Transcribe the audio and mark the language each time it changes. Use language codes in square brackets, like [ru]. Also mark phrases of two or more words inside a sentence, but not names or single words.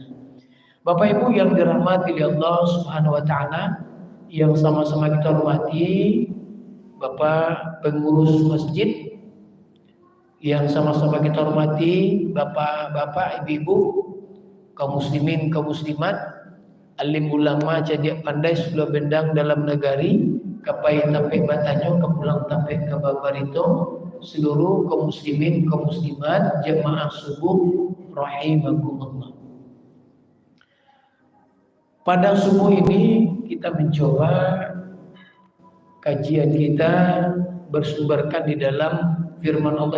[id] Bapak Ibu yang dirahmati Allah [ar] Subhanahu wa taala, [id] yang sama-sama kita hormati, Bapak pengurus masjid, yang sama-sama kita hormati, Bapak-bapak, Ibu-ibu, kaum muslimin, kaum muslimat, [min] alim ulama jadi pandai sudah bendang dalam negari, kapai tapek batanyo, kepulang tapek ke babarito, [id] seluruh kaum muslimin, kaum muslimat, jemaah subuh rahimakumullah. Pada subuh ini kita mencoba kajian kita bersumberkan di dalam firman Allah.